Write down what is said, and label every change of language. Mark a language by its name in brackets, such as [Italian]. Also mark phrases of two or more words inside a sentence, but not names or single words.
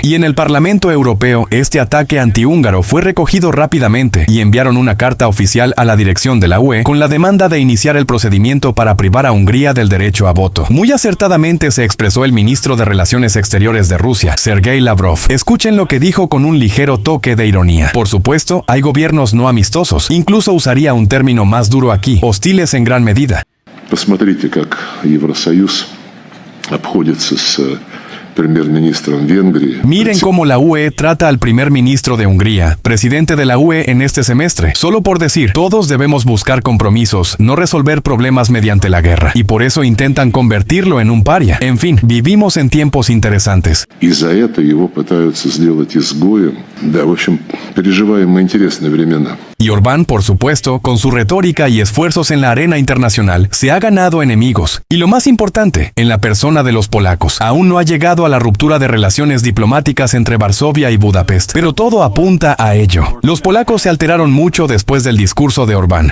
[Spanish] Y en el Parlamento Europeo, este ataque antihúngaro fue recogido rápidamente y enviaron una carta oficial a la dirección de la UE con la demanda de iniciar el procedimiento para privar a Hungría del derecho a voto. Muy acertadamente se expresó el ministro de Relaciones Exteriores de Rusia, Sergei Lavrov. Escuchen lo que dijo con un ligero toque de ironía. Por supuesto, hay gobiernos no amistosos. Incluso usaría un término más duro aquí, hostiles en gran medida. [Russian] Посмотрите, как Евросоюз обходится с премьер-министром Венгрии. [Spanish] Miren cómo la UE trata al primer ministro de Hungría, presidente de la UE en este semestre. Solo por decir, todos debemos buscar compromisos, no resolver problemas mediante la guerra. Y por eso intentan convertirlo en un paria. En fin, vivimos en tiempos interesantes. [Russian] И за это его пытаются сделать изгоем. Да, в общем, переживаем мы интересные времена. [Spanish] Y Orbán, por supuesto, con su retórica y esfuerzos en la arena internacional, se ha ganado enemigos. Y lo más importante, en la persona de los polacos. Aún no ha llegado a la ruptura de relaciones diplomáticas entre Varsovia y Budapest, pero todo apunta a ello. Los polacos se alteraron mucho después del discurso de Orbán.